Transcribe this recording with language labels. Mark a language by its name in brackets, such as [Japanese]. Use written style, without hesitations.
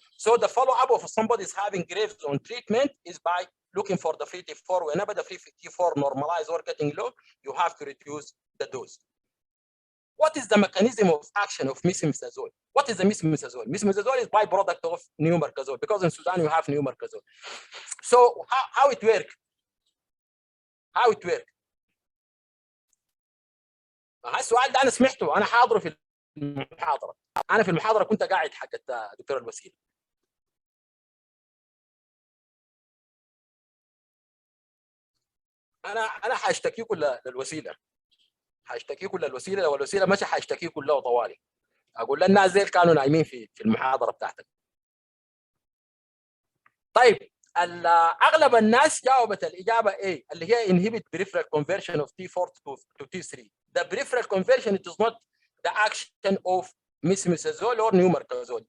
[English] So the follow-up of somebody is having Graves on treatment is by looking for the free T4. Whenever the free T4 normalize or getting low, you have to reduce the dose. What is the mechanism of action of methimazole? What is the methimazole? Methimazole is byproduct of neomercazole, because in Sudan you have neomercazole. So how it works? How it works؟ [Arabic] السؤال ده انا سمعته، انا حاضره في المحاضره. انا في المحاضره كنت قاعد حقت دكتور الوسيله. انا حاشتكيكم للوسيله، حاشتكيكم للوسيله، لو الوسيله ماشي حاشتكيكم له طوالي. اقول للناس زي كانوا نايمين في المحاضره بتاعتك. طيب اغلب الناس جاوبت الاجابه A اللي هي [English] inhibit peripheral conversion of T4 to T3. The peripheral conversion, it is not the action of methimazole or neomercazole.